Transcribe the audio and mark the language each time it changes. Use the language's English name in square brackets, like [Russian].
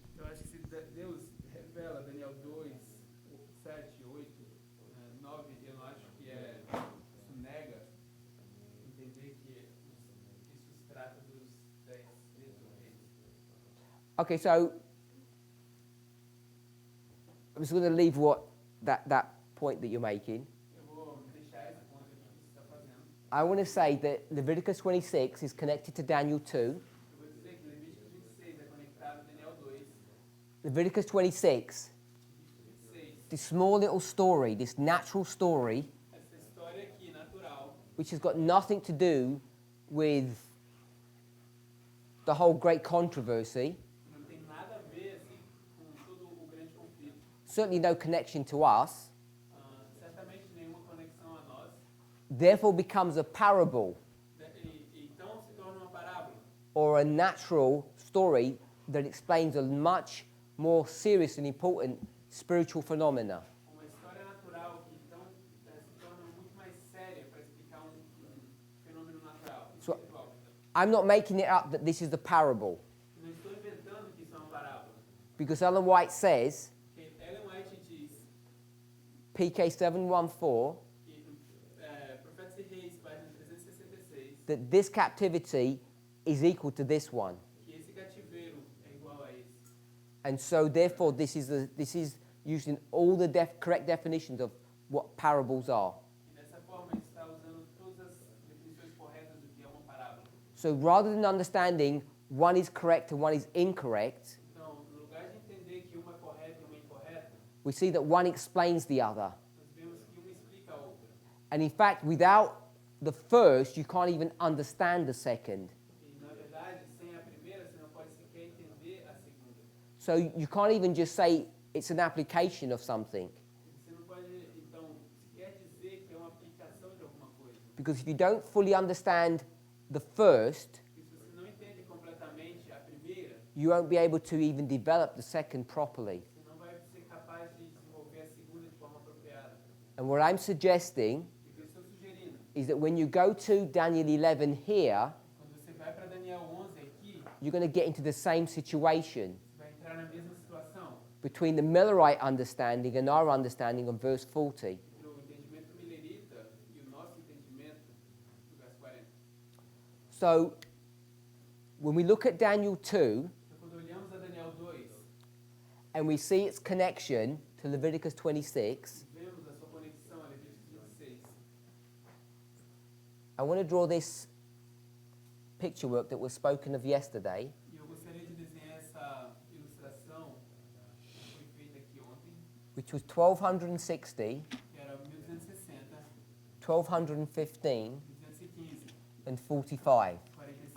[Portuguese] Eu acho que se Deus revela Daniel 2, 7, 8, 9, eu não acho que isso nega entender que isso se trata dos 10 dedos ou reis. [English] Okay, so I'm just going to leave that point that you're making. [Portuguese] Eu vou deixar esse ponto aqui que você está fazendo. [English] I want to say that Leviticus 26 is connected to Daniel 2. [Portuguese] Eu vou dizer que Levítico 26 é conectado a Daniel 2. [English] Leviticus 26, [Portuguese] Levítico 26, [English] this small little story, this natural story, [Portuguese] essa história aqui, natural, [English] which has got nothing to do with the whole great controversy, [Portuguese] não tem nada a ver assim, com todo o grande conflito. [English] certainly no connection to us, [Portuguese] Certamente nenhuma conexão a nós. [English] therefore becomes a parable [Portuguese] Então se torna uma parábola. [English] or a natural story that explains a much more serious and important spiritual phenomena. [Portuguese] Uma história natural que então se torna muito mais séria para explicar fenômeno natural, [English] So- [Portuguese] espiritual. [English] I'm not making it up that this is the parable, [Portuguese] Não estou inventando que isso é uma parábola. [English] because Ellen White says, [Portuguese] Porque Ellen White diz [English] PK 714, [Portuguese] que Profetas e Reis, página 366, [English] that this captivity is equal to this one. [Portuguese] que esse cativeiro é igual a esse. [English] And so therefore this is using all the correct definitions of what parables are. [Portuguese] E dessa forma ele está usando todas as definições corretas do que é uma parábola. [English] So rather than understanding one is correct and one is incorrect, [Portuguese] Então, no lugar de entender que uma é correta e uma é incorreta, [English] we see that one explains the other. [Portuguese] nós vemos que uma explica a outra. [English] And in fact, without the first, you can't even understand the second. [Portuguese] E, na verdade, sem a primeira, você não pode sequer entender a segunda. [English] So you can't even just say it's an application of something. [Portuguese] Você não pode, então, sequer dizer que é uma aplicação de alguma coisa. [English] Because if you don't fully understand the first, [Portuguese] Porque se você não entende completamente a primeira, [English] you won't be able to even develop the second properly. [Portuguese] você não vai ser capaz de desenvolver a segunda de forma apropriada. [English] And what I'm suggesting [Portuguese] E o que eu estou sugerindo, [English] is that when you go to Daniel 11 here, [Portuguese] quando você vai para Daniel 11 aqui, [English] you're going to get into the same situation [Portuguese] você vai entrar na mesma situação [English] between the Millerite understanding and our understanding of verse 40. [Portuguese] entre o entendimento milerita e o nosso entendimento do verso 40. [English] So when we look at Daniel 2 [Portuguese] Então, quando olhamos a Daniel 2, [English] and we see its connection to Leviticus 26, [Portuguese] vemos a sua conexão a Levítico 26. [English] I want to draw this picture work that was spoken of yesterday. [Portuguese] E eu gostaria de desenhar essa ilustração que foi feita aqui ontem, [English] Which was 1260, [Portuguese] que era 1260, [English] 1215, and 45. [Portuguese] 45.